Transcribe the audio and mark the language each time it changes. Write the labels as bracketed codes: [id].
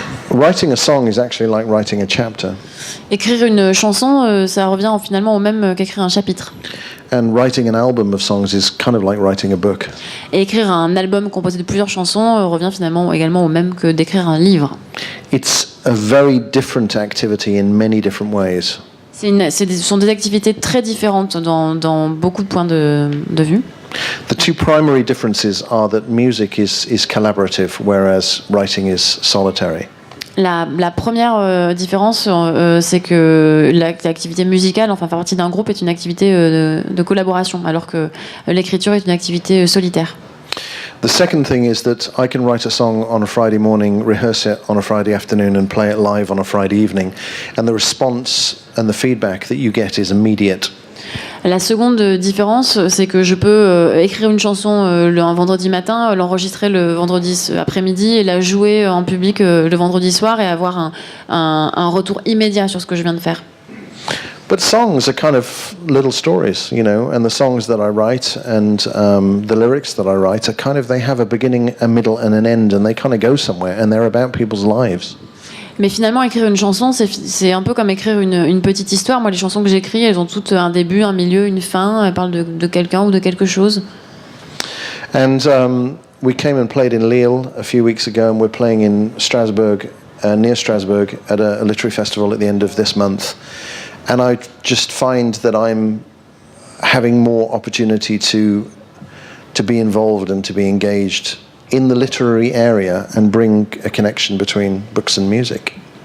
[en] Writing a song is actually like writing a chapter. [fr] Écrire une chanson, ça revient finalement au même qu'écrire un chapitre. [en] And writing an album of songs is kind of like writing a book. [fr] Et écrire un album composé de plusieurs chansons revient finalement également au même que d'écrire un livre. [en] It's a very different activity in many different ways. [fr] Ce sont des activités très différentes dans beaucoup de points de vue. [en] The two primary differences are that music is collaborative, whereas writing is solitary. [fr] La première différence, c'est que l'activité musicale, enfin faire partie d'un groupe, est une activité de collaboration, alors que l'écriture est une activité solitaire. [en] The second thing is that I can write a song on a Friday morning, rehearse it on a Friday afternoon, and play it live on a Friday evening, and the response and the feedback that you get is immediate. [fr] La seconde différence, c'est que je peux écrire une chanson un vendredi matin, l'enregistrer le vendredi après-midi et la jouer en public le vendredi soir et avoir un retour immédiat sur ce que je viens de faire. [en] But songs are kind of little stories, you know, and the songs that I write and the lyrics that I write are kind of, they have a beginning, a middle and an end, and they kind of go somewhere, and they're about people's lives. [fr] Mais finalement, écrire une chanson, c'est un peu comme écrire une petite histoire. Moi, les chansons que j'écris, elles ont toutes un début, un milieu, une fin. Elles parlent de quelqu'un ou de quelque chose. [en] And we came and played in Lille a few weeks ago, and we're playing in Strasbourg, near Strasbourg, at a literary festival at the end of this month. And I just find that I'm having more opportunity to be involved and to be engaged in the literary area and bring a connection between books and music.